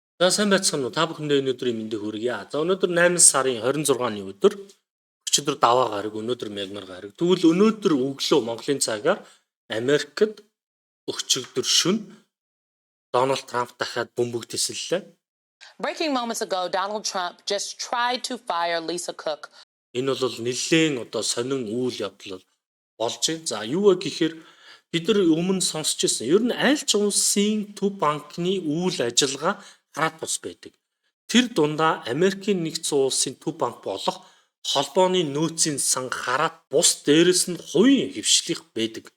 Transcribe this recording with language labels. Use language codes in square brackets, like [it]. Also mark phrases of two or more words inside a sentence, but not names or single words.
[mn] За сайн байцгаана уу? Та бүхэндээ өнөөдрийн мэндийг хүргье. За өнөөдөр 8 сарын 26-ны өдөр өчигдөр даваа гараг, өнөөдөр мягмар гараг. Тэгвэл өнөөдөр өглөө Монголын цагаар Америкт өчигдөр шөнө Дональд Трамп дахиад бөмбөг тесэллээ. [en] Breaking moments ago, Donald Trump just tried to fire Lisa Cook. [mn] Энэ бол нэлээд сонин үйл явдал болж байна. За юу вэ гэхээр бид нар өмнө сонсч ирсэн. Ер нь аль ч улсын төв банкны үйл ажиллагаа хараад бус байдаг. Тэр дундаа Америкийн нэгдсэн улсын төв банк болох холбооны нөөцийн сан хараад бус дээрэс нь хувийн хвшлих байдаг.